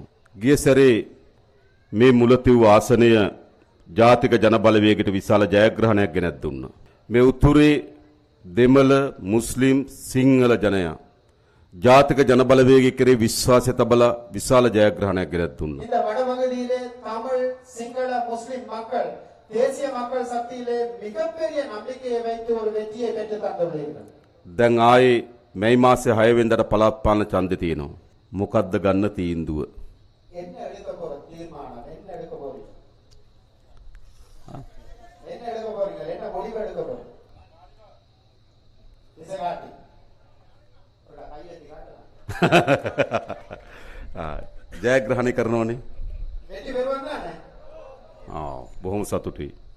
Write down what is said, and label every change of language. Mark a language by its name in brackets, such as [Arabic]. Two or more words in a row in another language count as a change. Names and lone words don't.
[Sinhala] ගිය සැරේ මේ මුලතිව් ආසනය ජාතික ජන බලවේගයට විශාල ජයග්‍රහණයක් ගෙනත් දුන්නා. මේ උතුරේ දෙමළ මුස්ලිම් සිංහල ජනයා ජාතික ජන බලවේගය කෙරේ විශ්වාසය තබලා විශාල ජයග්‍රහණයක් ගෙනත් දුන්නා. [Tamil] இந்த வடமகளிலே தமிழ் சிங்கள முஸ்லிம் மக்கள் தேசிய மக்கள் சக்தியிலே மிகப்பெரிய நம்பிக்கையை வைத்து ஒரு வெற்றியை பெற்று தந்துள்ளீர்கள். [Sinhala] දැන් ආයේ මේ මාසේ 6 වෙනිදාට පළාත් පාලන ඡන්දෙ තියෙනවා. මොකද්ද ගන්න තීන්දුව? [Tamil] என்ன எடுக்க போற தீர்மானம் என்ன எடுக்க போறீங்க? என்ன எடுக்க போறீங்க? என்ன முடிவு எடுக்க போறீங்க? இசகாட்டி [Sinhala] ජයග්‍රහණය කරනවනේ. වෙටි බෙරුවන් නැහැ. බොහොම සතුටුයි.